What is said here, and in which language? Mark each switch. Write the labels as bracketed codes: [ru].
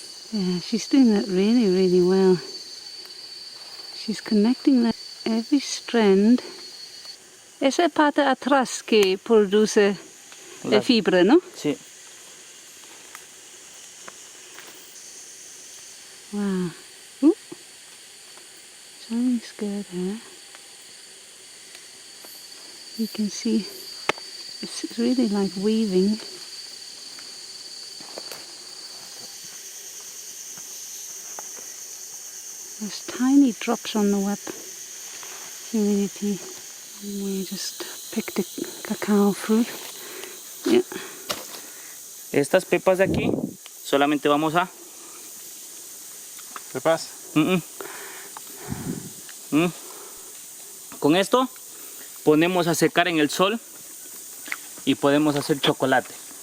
[en] Yeah, she's doing that really, really well. She's connecting that every strand. [es] Esa parte atrás que produce la fibra, ¿no? Sí. [en] Wow. Ooh. Something scared her. You can see it's really like weaving. There's tiny drops on the web humidity. We just picked the cacao fruit. Yeah. [es] Estas pepas de aquí solamente vamos a... ¿Pepas? Con esto ponemos a secar en el sol y podemos hacer chocolate.